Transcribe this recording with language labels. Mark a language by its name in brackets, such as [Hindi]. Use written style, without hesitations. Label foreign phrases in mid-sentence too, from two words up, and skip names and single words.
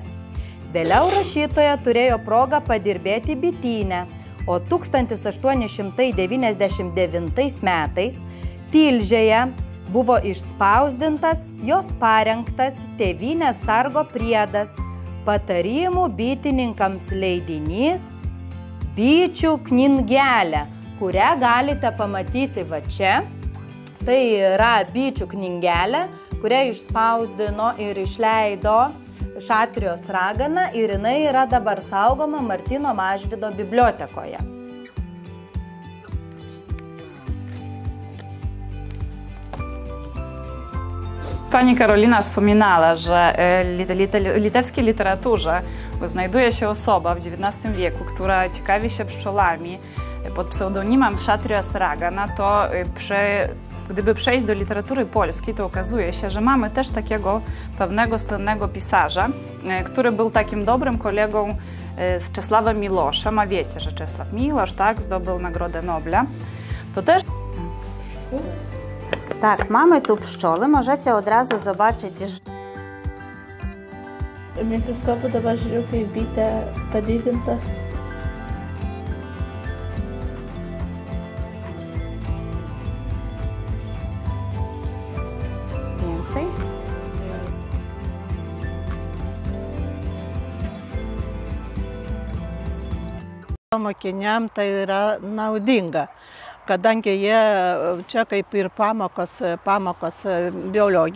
[Lithuanian] Vėliau rašytoja turėjo progą padirbėti bityne, o 1899 metais Tilžėje buvo išspausdintas jos parengtas Tėvynės sargo priedas, patarimų bitininkams leidinys Bičių knygelė, kurią galite pamatyti va čia. Tai yra Bičių knygelė, kurią išspausdino ir išleido Šatrijos ragana ir jinai yra dabar saugoma Martyno Mažvydo bibliotekoje. [Polish] Pani Karolina wspominała, że w litewskiej literaturze znajduje się osoba w XIX wieku, która ciekawi się pszczołami pod pseudonimem Šatrijos ragana, to gdyby przejść do literatury polskiej, to okazuje się, że mamy też takiego pewnego słynnego pisarza, który był takim dobrym kolegą z Czesławem Miłoszem, a wiecie, że Czesław Miłosz, tak, zdobył Nagrodę Nobla. To też... Так, mamy tu pszczoły, możecie od razu zobaczyć, że... [Lithuanian] Mikroskopu dabar žiūriu, kaip bitė padidinta. [Polish] Więcej. [Lithuanian] Mokiniam tai yra naudinga, kadangi jie čia kaip ir pamokos